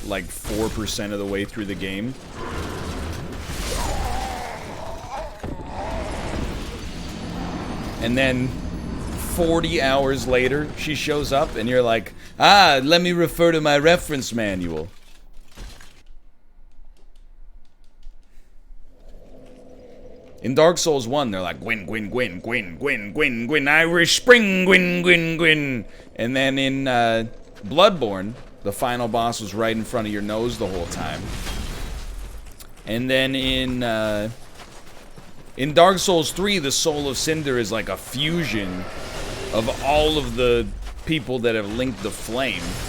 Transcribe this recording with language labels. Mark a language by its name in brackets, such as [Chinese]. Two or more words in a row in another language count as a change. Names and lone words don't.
[English] Like, 4% of the way through the game. And then 40 hours later, she shows up, and you're like, ah, let me refer to my reference manual. In Dark Souls 1, they're like, Gwyn, Gwyn, Gwyn, Gwyn, Gwyn, Gwyn, Gwyn, Irish Spring, Gwyn, Gwyn, Gwyn. And then in Bloodborne, the final boss was right in front of your nose the whole time. And then in Dark Souls 3, the Soul of Cinder is like a fusion of all of the people that have linked the flame.